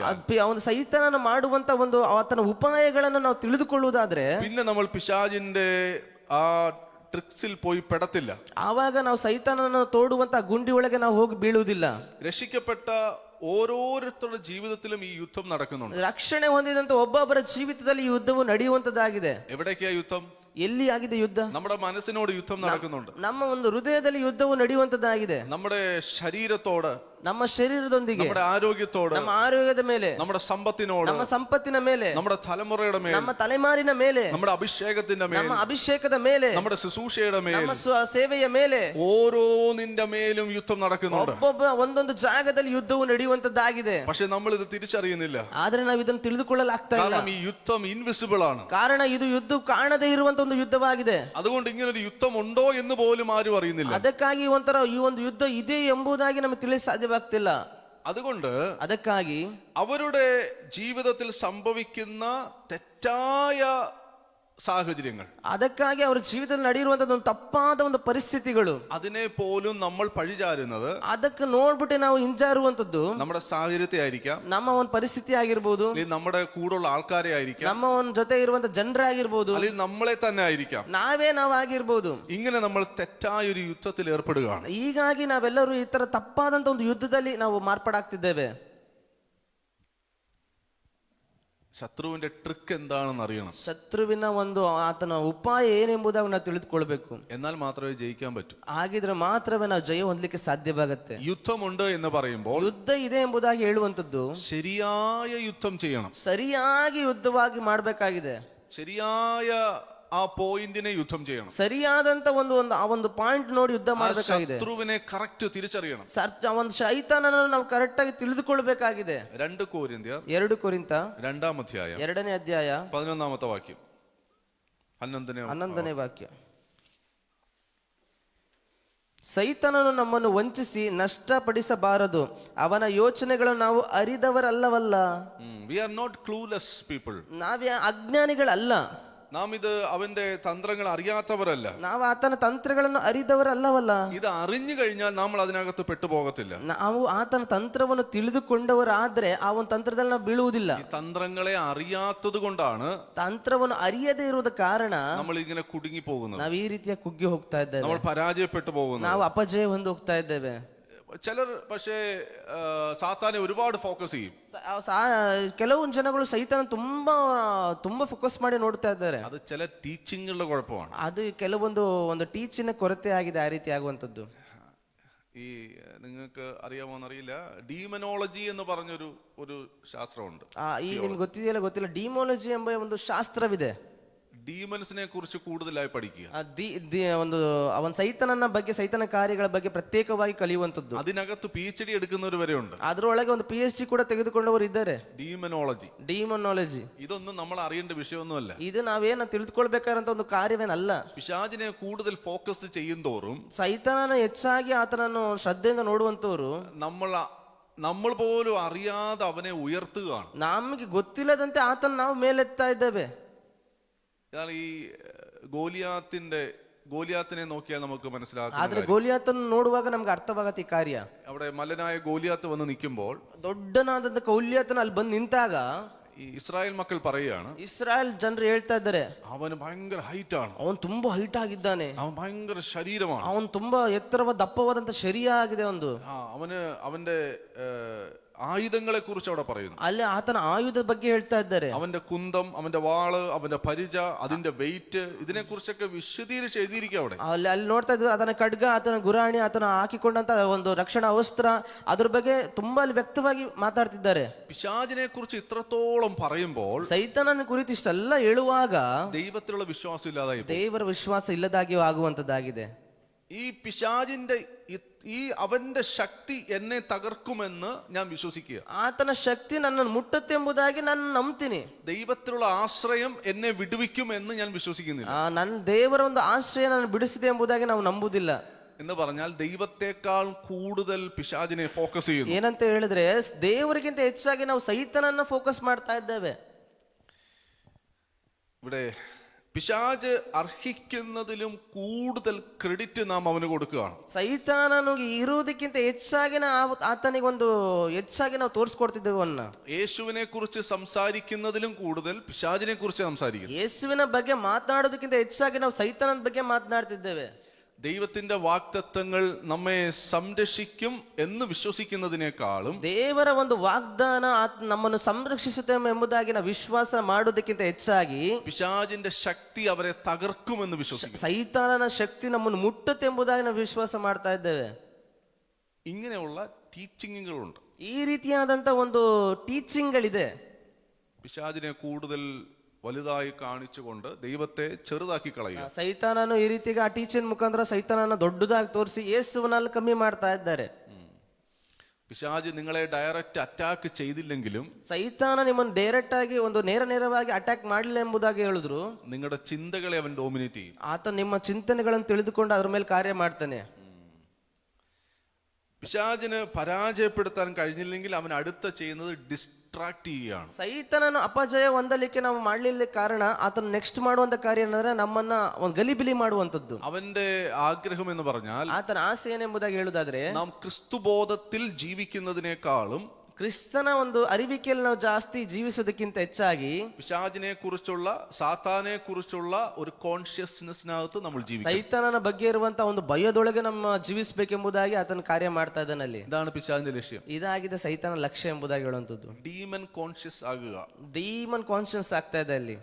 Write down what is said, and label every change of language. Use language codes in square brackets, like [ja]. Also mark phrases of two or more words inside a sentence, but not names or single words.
[kn] ಅವನು ಸೈತಾನನ ಮಾಡುವಂತ ಒಂದು ಆತನ ಉಪಾಯಗಳನ್ನು ನಾವು ತಿಳಿದುಕೊಳ್ಳುವುದಾದ್ರೆ [ml] പിന്നെ നമ്മൾ പിശാചിന്റെ ആ ട്രിക്സിൽ പോയി പെടത്തില്ല. [kn] ಆವಾಗ ನಾವು ಸೈತಾನನ ತೋಡುವಂತ ಗುಂಡಿ ಒಳಗೆ ನಾವು ಹೋಗಿ ಬೀಳುವುದಿಲ್ಲ. [ml] രക്ഷിക്കപ്പെട്ട ഓരോരുത്തരുടെ ജീവിതത്തിലും ഈ യുദ്ധം നടക്കുന്നുണ്ട്. [kn] ರಕ್ಷಣೆ ಹೊಂದಿದಂತ ಒಬ್ಬೊಬ್ಬರ ಜೀವಿತದಲ್ಲಿ ಈ ಯುದ್ಧವು ನಡೆಯುವಂತದ್ದಾಗಿದೆ. [ml] എവിടേക്കാ യുദ്ധം? [kn] ಎಲ್ಲಿ ಆಗಿದೆ ಯುದ್ಧ? [ml] നമ്മുടെ മനസ്സിനോട് യുദ്ധം നടക്കുന്നുണ്ട്. [kn] ನಮ್ಮ ಒಂದು ಹೃದಯದಲ್ಲಿ ಯುದ್ಧವು ನಡೆಯುವಂತದ್ದಾಗಿದೆ. [ml] നമ്മുടെ ശരീരത്തോട്, [kn] ನಮ್ಮ ಶರೀರದೊಂದಿಗೆ, [ml] നമ്മുടെ ആരോഗ്യത്തോട്, [kn] ನಮ್ಮ ಆರೋಗ್ಯದ ಮೇಲೆ, [ml] നമ്മുടെ സമ്പത്തിനോട്, [kn] ನಮ್ಮ ಸಂಪತ್ತಿನ ಮೇಲೆ, [ml] നമ്മുടെ തലമുറയുടെ മേൽ, [kn] ನಮ್ಮ ತಲೆಮಾರಿನ ಮೇಲೆ, [ml] നമ്മുടെ അഭിഷേകത്തിന്റെ മേൽ, [kn] ನಮ್ಮ ಅಭಿಷೇಕದ ಮೇಲೆ, [ml] നമ്മുടെ ശുശ്രൂഷയുടെ മേൽ, [kn] ನಮ್ಮ ಸೇವೆಯ ಮೇಲೆ [ml] ഓരോന്നിന്റെ മേലും യുദ്ധം നടക്കുന്നുണ്ട്. [kn] ಒಬ್ಬೊಬ್ಬ ಒಂದೊಂದು ಜಾಗದಲ್ಲಿ ಯುದ್ಧವು ನಡೆಯುವಂತದ್ದಾಗಿದೆ. [ml] പക്ഷെ നമ്മൾ ഇത് തിരിച്ചറിയുന്നില്ല. [kn] ಆದ್ರೆ ನಾವು ಇದನ್ನು ತಿಳಿದುಕೊಳ್ಳಲಾಗ್ತಾ ಇಲ್ಲ. [ml] കാരണം ഈ യുദ്ധം ഇൻവിസിബിൾ ആണ്. [kn] ಕಾರಣ ಇದು ಯುದ್ಧ ಕಾಣದೇ ಇರುವಂತ ಒಂದು ಯುದ್ಧವಾಗಿದೆ. [ml] അതുകൊണ്ട് ഇങ്ങനെ ഒരു യുദ്ധം ഉണ്ടോ എന്ന് പോലും ആരും അറിയുന്നില്ല. [kn] ಅದಕ್ಕಾಗಿ ಒಂಥರ ಈ ಒಂದು ಯುದ್ಧ ಇದೆ ಎಂಬುದಾಗಿ ನಮಗೆ ತಿಳಿಸ ಸಾಧ್ಯವಾಗ್ತಿಲ್ಲ. [ml] അതുകൊണ്ട് [kn] ಅದಕ್ಕಾಗಿ [ml] അവരുടെ ജീവിതത്തിൽ സംഭവിക്കുന്ന തെറ്റായ സാഹചര്യങ്ങൾ, [kn] ಅದಕ್ಕಾಗಿ ಅವರ ಜೀವಿತದಲ್ಲಿ ನಡೆಯುವಂತದ್ದು ಒಂದು ತಪ್ಪಾದ ಒಂದು ಪರಿಸ್ಥಿತಿಗಳು, [ml] അതിനെ പോലും നമ്മൾ പഴിചാരുന്നത് [kn] ಅದಕ್ಕೆ ನೋಡ್ಬಿಟ್ಟು ನಾವು ಹಿಂಜಾರುವಂತದ್ದು [ml] നമ്മുടെ സാഹചര്യത്തെ ആയിരിക്കാം, [kn] ನಮ್ಮ ಒಂದು ಪರಿಸ್ಥಿತಿ ಆಗಿರ್ಬೋದು, [ml] അല്ലെങ്കിൽ നമ്മുടെ കൂടുള്ള ആൾക്കാരെ ആയിരിക്കാം, [kn] ನಮ್ಮ ಒಂದು ಜೊತೆ ಇರುವಂತ ಜನರಾಗಿರ್ಬೋದು, [ml] അല്ലെങ്കിൽ നമ്മളെ തന്നെ ആയിരിക്കാം. [kn] ನಾವಾಗಿರ್ಬೋದು. [ml] ഇങ്ങനെ നമ്മൾ തെറ്റായ ഒരു യുദ്ധത്തിൽ ഏർപ്പെടുകയാണ്. [kn] ಹೀಗಾಗಿ ನಾವೆಲ್ಲರೂ ಈ ತರ ತಪ್ಪಾದಂತ ಒಂದು ಯುದ್ಧದಲ್ಲಿ ನಾವು ಮಾರ್ಪಾಡಾಗ್ತಿದ್ದೇವೆ. [ml] ശത്രുവിന്റെ ട്രിക്ക് എന്താണെന്ന് അറിയണം. [kn] ಶತ್ರುವಿನ ಒಂದು ಆತನ ಉಪಾಯ ಏನೆಂಬುದಾಗಿ ನಾವು ತಿಳಿದುಕೊಳ್ಬೇಕು. [ml] എന്നാൽ മാത്രമേ ജയിക്കാൻ പറ്റൂ. [kn] ಹಾಗಿದ್ರೆ ಮಾತ್ರವೇ ನಾವು ಜಯ ಹೊಂದಲಿಕ್ಕೆ ಸಾಧ್ಯವಾಗುತ್ತೆ. [ml] യുദ്ധമുണ്ട് എന്ന് പറയുമ്പോൾ [kn] ಯುದ್ಧ ಇದೆ ಎಂಬುದಾಗಿ ಹೇಳುವಂತದ್ದು [ml] ശരിയായ യുദ്ധം ചെയ്യണം. [kn] ಸರಿಯಾಗಿ ಯುದ್ಧವಾಗಿ ಮಾಡಬೇಕಾಗಿದೆ. [ml] ശരിയായ ആ പോയിന്റിനെ യുദ്ധം ചെയ്യണം. [kn] ಸರಿಯಾದಂತ ಆ ಒಂದು ಪಾಯಿಂಟ್ ನೋಡಿ ಯುದ್ಧ ಮಾಡಬೇಕಾಗಿದೆ. [ml] ശത്രുവിനെ കറക്റ്റ് തിരിച്ചറിയണം. [kn] ಒಂದು ಶೈತಾನನನ್ನು ನಾವು ಕರೆಕ್ಟ್ ಆಗಿ ತಿಳಿದುಕೊಳ್ಳಬೇಕಾಗಿದೆ. [ml] 2 കൊരിന്ത്യർ [kn] 2 ಕೊರಿಂಥ [ml] 2-ാം അധ്യായം [kn] 2ನೇ ಅಧ್ಯಾಯ [ml] 11-ാമത്തെ വാക്യം, [kn] 11ನೇ ವಾಕ್ಯ. ಸೈತಾನನು ನಮ್ಮನ್ನು ವಂಚಿಸಿ ನಷ್ಟಪಡಿಸಬಾರದು, ಅವನ ಯೋಚನೆಗಳನ್ನು ನಾವು ಅರಿದವರಲ್ಲವಲ್ಲ. [en] We are not clueless people. [kn] ನಾವೇ ಅಜ್ಞಾನಿಗಳಲ್ಲ. [ml] നാം ഇത് അവന്റെ തന്ത്രങ്ങൾ അറിയാത്തവരല്ല. [kn] ನಾವು ಆತನ ತಂತ್ರಗಳನ್ನು ಅರಿದವರಲ್ಲವಲ್ಲ. [ml] ഇത് അറിഞ്ഞു കഴിഞ്ഞാൽ നമ്മൾ അതിനകത്ത് പെട്ടുപോകത്തില്ല. [kn] ನಾವು ಆತನ ತಂತ್ರವನ್ನು ತಿಳಿದುಕೊಂಡವರಾದ್ರೆ ಆ ಒಂದು ತಂತ್ರದಲ್ಲಿ ನಾವು ಬೀಳುವುದಿಲ್ಲ. [ml] ഈ തന്ത്രങ്ങളെ അറിയാത്തത് കൊണ്ടാണ് [kn] ತಂತ್ರವನ್ನು ಅರಿಯದೇ ಇರುವುದ ಕಾರಣ [ml] നമ്മൾ ഇങ്ങനെ കുടുങ്ങി പോകുന്നത്. [kn] ನಾವು ಈ ರೀತಿಯ ಕುಗ್ಗಿ ಹೋಗ್ತಾ ಇದ್ದೇವೆ. [ml] നമ്മൾ പരാജയപ്പെട്ടു പോകുന്നത്. [kn] ನಾವು ಅಪಜಯ ಹೊಂದಿ ಹೋಗ್ತಾ ಇದ್ದೇವೆ. [ml] ചിലർ പക്ഷേ സാത്താനെ ഒരുപാട് ഫോക്കസ് ചെയ്യും. [kn] ಕೆಲವು ಜನಗಳು ಸೈತಾನ ತುಂಬಾ ಫೋಕಸ್ ಮಾಡಿ ನೋಡ್ತಾ ಇದ್ದಾರೆ. [ml] അത് ചില ടീച്ചിങ്ങുകളുടെ കുഴപ്പമാണ്. [kn] ಅದು ಒಂದು ಟೀಚಿನ ಕೊರತೆ ಆಗಿದೆ ಆ ರೀತಿ ಆಗುವಂತದ್ದು. [ml] ഈ നിങ്ങൾക്ക് അറിയാമോന്നറിയില്ല, ഡീമനോളജി എന്ന് പറഞ്ഞൊരു ശാസ്ത്രമുണ്ട്. [kn] ಈ ನಿಮ್ಗೆ ಗೊತ್ತಿದೆಯಲ್ಲ ಗೊತ್ತಿಲ್ಲ, ಡಿಮೋಲಜಿ ಎಂಬ ಒಂದು ಶಾಸ್ತ್ರವಿದೆ. [ml] ഡീമൻസിനെ കുറിച്ച് കൂടുതലായി പഠിക്കുക. [kn] ಒಂದು ಅವನ ಸೈತನನ ಬಗ್ಗೆ, ಸೈತನ ಕಾರ್ಯಗಳ ಬಗ್ಗೆ ಪ್ರತ್ಯೇಕವಾಗಿ ಕಲಿಯುವಂತದ್ದು. [ml] അതിനകത്ത് PhD എടുക്കുന്നവർ വരെ ഉണ്ട്. [kn] ಅದರೊಳಗೆ ಒಂದು PhD ಕೂಡ ತೆಗೆದುಕೊಂಡವರು ಇದ್ದಾರೆ. [ml] ഡീമനോളജി ഇതൊന്നും നമ്മൾ അറിയേണ്ട വിഷയമൊന്നുമല്ല. [kn] ಇದು ನಾವೇನ ತಿಳಿದುಕೊಳ್ಬೇಕಾದಂತ ಒಂದು ಕಾರ್ಯವೇನಲ್ಲ. [ml] പിശാചിനെ കൂടുതൽ ഫോക്കസ് ചെയ്യുന്തോറും, [kn] ಸೈತಾನನ ಹೆಚ್ಚಾಗಿ ಆತನನ್ನು ಶ್ರದ್ಧೆಯಿಂದ ನೋಡುವಂತವರು, [ml] നമ്മൾ പോലും അറിയാതെ അവനെ ഉയർത്തുകയാണ്. [kn] ನಮಗೆ ಗೊತ್ತಿಲ್ಲದಂತೆ ಆತನ ನಾವು ಮೇಲೆತ್ತಾ ಇದ್ದೇವೆ. [ml] ഇതാണ് ഈ ഗോലിയാത്തിനെ നോക്കിയാൽ നമുക്ക് മനസ്സിലാക്കാം. [kn] ಆದ್ರೆ ಗೋಲಿಯಾತನ್ನು ನೋಡುವಾಗ ನಮ್ಗೆ ಅರ್ಥವಾಗತ್ತೆ ಈ ಕಾರ್ಯ. [ml] അവിടെ മല്ലനായ ഗോലിയാത്ത് വന്ന് നിൽക്കുമ്പോൾ, [kn] ದೊಡ್ಡನಾದಂತ ಗೌಲಿಯಾತನ ಅಲ್ಲಿ ಬಂದು ನಿಂತಾಗ [ml] ഈ ഇസ്രായേൽ മക്കൾ പറയുകയാണ്, [kn] ಇಸ್ರಾಯೇಲ್ ಜನರು ಹೇಳ್ತಾ ಇದ್ದಾರೆ, [ml] അവന് ഭയങ്കര ഹൈറ്റ് ആണ്, [kn] ಅವನು ತುಂಬಾ ಹೈಟ್ ಆಗಿದ್ದಾನೆ, [ml] അവൻ ഭയങ്കര ശരീരമാണ്, [kn] ಅವನು ತುಂಬಾ ಎತ್ತರವಾದ ದಪ್ಪವಾದಂತ ಶರೀರ ಆಗಿದೆ ಒಂದು, [ml] അവന്റെ ആയുധങ്ങളെ കുറിച്ച് അവിടെ പറയുന്നു. [kn] ಅಲ್ಲಿ ಆತನ ಆಯುಧದ ಬಗ್ಗೆ ಹೇಳ್ತಾ ಇದ್ದಾರೆ. [ml] അവന്റെ കുന്തം, അവന്റെ വാള്, അവന്റെ പരിച, അതിന്റെ വെയിറ്റ്, ഇതിനെ കുറിച്ചൊക്കെ വിശദീകരിച്ച് എഴുതിയിരിക്കുക അവിടെ. [kn] ಅಲ್ಲಿ ನೋಡ್ತಾ ಇದ್ರು ಆತನ ಖಡ್ಗ, ಆತನ ಗುರಾಣಿ, ಆತನ ಹಾಕಿಕೊಂಡಂತ ಒಂದು ರಕ್ಷಣಾ ವಸ್ತ್ರ, ಅದ್ರ ಬಗ್ಗೆ ತುಂಬಾ ಅಲ್ಲಿ ವ್ಯಕ್ತವಾಗಿ ಮಾತಾಡ್ತಿದ್ದಾರೆ. [ml] പിശാചിനെ കുറിച്ച് ഇത്രത്തോളം പറയുമ്പോൾ [kn] ಸೈತಾನನ ಕುರಿತು ಇಷ್ಟೆಲ್ಲ ಹೇಳುವಾಗ [ml] ദൈവത്തിലുള്ള വിശ്വാസം ഇല്ലാതായി പോകും. [kn] ದೇವರ ವಿಶ್ವಾಸ ಇಲ್ಲದಾಗಿ ಆಗುವಂತದ್ದಾಗಿದೆ. [ml] ഈ പിശാചിന്റെ ഈ അവന്റെ ശക്തി എന്നെ തകർക്കുമെന്ന് ഞാൻ വിശ്വസിക്കുക. [kn] ಆತನ ಶಕ್ತಿ ನನ್ನನ್ನು ಮುಟ್ಟುತ್ತೆಂಬುದಾಗಿ ನಾನು ನಂಬ್ತೀನಿ. [ml] ദൈവത്തിലുള്ള ആശ്രയം എന്നെ വിടുവിക്കുമെന്ന് ഞാൻ വിശ്വസിക്കുന്നില്ല. [kn] ನನ್ನ ದೇವರ ಒಂದು ಆಶ್ರಯ ನಾನು ಬಿಡಿಸಿದೆ ಎಂಬುದಾಗಿ ನಾವು ನಂಬುದಿಲ್ಲ. [ml] എന്ന് പറഞ്ഞാൽ ദൈവത്തെക്കാൾ കൂടുതൽ പിശാചിനെ ഫോക്കസ് ചെയ്യുന്നു. [kn] ಏನಂತ ಹೇಳಿದ್ರೆ ದೇವರಿಗಿಂತ ಹೆಚ್ಚಾಗಿ ನಾವು ಸೈತಾನನ್ನ ಫೋಕಸ್ ಮಾಡ್ತಾ ಇದ್ದೇವೆ. [ml] ഇവിടെ പിശാച് അർഹിക്കുന്നതിലും കൂടുതൽ ക്രെഡിറ്റ് നാം അവന് കൊടുക്കുകയാണ്. [kn] ಸೈತಾನನು ಇರುವುದಕ್ಕಿಂತ ಹೆಚ್ಚಾಗಿ ಆತನಿಗೆ ಒಂದು ಹೆಚ್ಚಾಗಿ ನಾವು ತೋರಿಸ್ಕೊಡ್ತಿದ್ದೇವೆ ಅವನ್ನ. [ml] യേശുവിനെ കുറിച്ച് സംസാരിക്കുന്നതിലും കൂടുതൽ പിശാചിനെ കുറിച്ച് സംസാരിക്കുന്നു. [kn] ಯೇಸುವಿನ ಬಗ್ಗೆ ಮಾತನಾಡೋದಕ್ಕಿಂತ ಹೆಚ್ಚಾಗಿ ನಾವು ಸೈತಾನನ ಬಗ್ಗೆ ಮಾತನಾಡ್ತಿದ್ದೇವೆ. [ml] ദൈവത്തിന്റെ വാഗ്ദത്തങ്ങൾ നമ്മെ സംരക്ഷിക്കും എന്ന് വിശ്വസിക്കുന്നതിനേക്കാളും [kn] ದೇವರ ಒಂದು ವಾಗ್ದಾನ ನಮ್ಮನ್ನು ಸಂರಕ್ಷಿಸುತ್ತೆ ಎಂಬುದಾಗಿ ನಾವು ವಿಶ್ವಾಸ ಮಾಡೋದಕ್ಕಿಂತ ಹೆಚ್ಚಾಗಿ [ml] പിശാചിന്റെ ശക്തി അവരെ തകർക്കുമെന്ന് വിശ്വസിക്കും. [kn] ಸೈತಾನನ ಶಕ್ತಿ ನಮ್ಮನ್ನು ಮುಟ್ಟುತ್ತೆ ಎಂಬುದಾಗಿ ನಾವು ವಿಶ್ವಾಸ ಮಾಡ್ತಾ ಇದ್ದೇವೆ. [ml] ഇങ്ങനെയുള്ള ടീച്ചിങ്ങുകളുണ്ട്. [kn] ಈ ರೀತಿಯಾದಂತ ಒಂದು ಟೀಚಿಂಗ್ಗಳಿದೆ. [ml] പിശാചിനെ കൂടുതൽ വലുതായി കാണിച്ചുകൊണ്ട് ദൈവത്തെ ചെറുതാക്കി കളയുക. [kn] ಸೈತಾನನು ಈ ರೀತಿಗೆ ಆ ಟೀಚಿಂಗ್ ಮುಖಾಂತರ ಸೈತಾನನ ದೊಡ್ಡದಾಗಿ ತೋರಿಸಿ ಯೇಸುವನಲ್ಲಿ ಕಮ್ಮಿ ಮಾಡ್ತಾ ಇದ್ದಾರೆ. [ml] പിശാച് നിങ്ങളെ [en] direct attack [ml] ചെയ്തില്ലെങ്കിലും [kn] ಸೈತಾನ ನಿಮ್ಮನ್ನು ಡೈರೆಕ್ಟ್ ಆಗಿ ಒಂದು ನೇರವಾಗಿ ಅಟ್ಯಾಕ್ ಮಾಡಲಿಲ್ಲ ಎಂಬುದಾಗಿ ಹೇಳಿದ್ರು, [ml] നിങ്ങളുടെ ചിന്തകളെ അവൻ ഡോമിനേറ്റ് ചെയ്യും. [kn] ಆತ ನಿಮ್ಮ ಚಿಂತನೆಗಳನ್ನು ತಿಳಿದುಕೊಂಡು ಅದ್ರ ಮೇಲೆ ಕಾರ್ಯ ಮಾಡ್ತಾನೆ. [ml] പിശാചിന് പരാജയപ്പെടുത്താൻ കഴിഞ്ഞില്ലെങ്കിൽ അവൻ അടുത്ത ചെയ്യുന്നത് ഡിസ്ട്രാക്ട് ചെയ്യുകയാണ്. [kn] ಸೈತಾನನು ಅಪಜಯ ಹೊಂದಲಿಕ್ಕೆ ನಾವು ಮಾಡಲಿಲ್ಲ ಕಾರಣ ಆತನ ನೆಕ್ಸ್ಟ್ ಮಾಡುವಂತ ಕಾರ್ಯ ಏನಂದ್ರೆ ನಮ್ಮನ್ನ ಒಂದು ಗಲಿಬಿಲಿ ಮಾಡುವಂತದ್ದು. [ml] അവന്റെ ആഗ്രഹം എന്ന് പറഞ്ഞാൽ [kn] ಆತನ ಆಸೆ ಏನೆಂಬುದಾಗಿ ಹೇಳುದಾದ್ರೆ [ml] നാം ക്രിസ്തുബോധത്തിൽ ജീവിക്കുന്നതിനേക്കാളും [kn] ಕ್ರಿಸ್ತನ ಒಂದು ಅರಿವಿಕೆಯಲ್ಲಿ ನಾವು ಜಾಸ್ತಿ ಜೀವಿಸೋದಕ್ಕಿಂತ ಹೆಚ್ಚಾಗಿ [ml] പിശാചിനെ കുറിച്ചുള്ള സാത്താനെ കുറിച്ചുള്ള ഒരു കോൺഷ്യസ്നെസ്സിനകത്ത് നമ്മൾ ജീവിക്കണം. [kn] ಸೈತಾನನ ಬಗ್ಗೆ ಇರುವಂತ ಒಂದು ಭಯದೊಳಗೆ ನಮ್ಮ ಜೀವಿಸಬೇಕೆಂಬುದಾಗಿ ಆತನ ಕಾರ್ಯ ಮಾಡ್ತಾ ಇದ್ದಾನೆ ಅಲ್ಲಿ. [ml] ഇതാണ് പിശാചിന്റെ ലക്ഷ്യം. [kn] ಇದಾಗಿದೆ ಸೈತಾನ ಲಕ್ಷ್ಯ ಎಂಬುದಾಗಿ ಹೇಳುವಂತದ್ದು. [en] demon conscious [ml] ആകുക. [en] demon conscious [kn] ಆಗ್ತಾ ಇದೆ ಅಲ್ಲಿ.